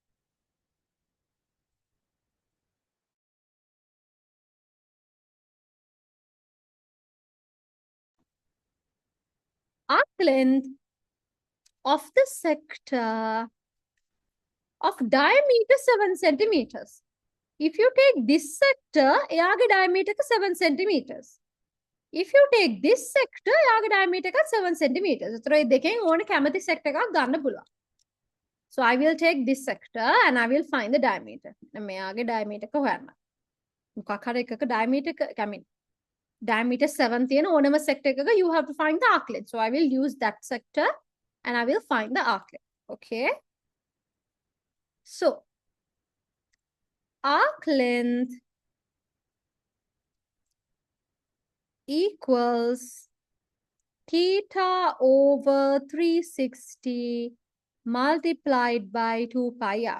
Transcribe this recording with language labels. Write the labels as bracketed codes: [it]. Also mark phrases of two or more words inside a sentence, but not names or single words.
[en] Arc length of the sector of diameter 7 centimeters. If you take this sector, එයාගේ diameter 7 centimeters. If you take this sector, එයාගේ diameter 7 centimeters. [si] ඒතර මේ දෙකෙන් ඕන කැමති sector එකක් ගන්න පුළුවන්. [en] So I will take this sector and I will find the diameter. [si] මෙයාගේ diameter එක හොයන්න. මොකක් හරි එකක diameter [en] I mean [si] diameter 7 තියෙන ඕනම sector එකක [en] you have to find the arc length. So I will use that sector and I will find the arc length. Okay. So arc length equals theta over 360 multiplied by 2 pi r.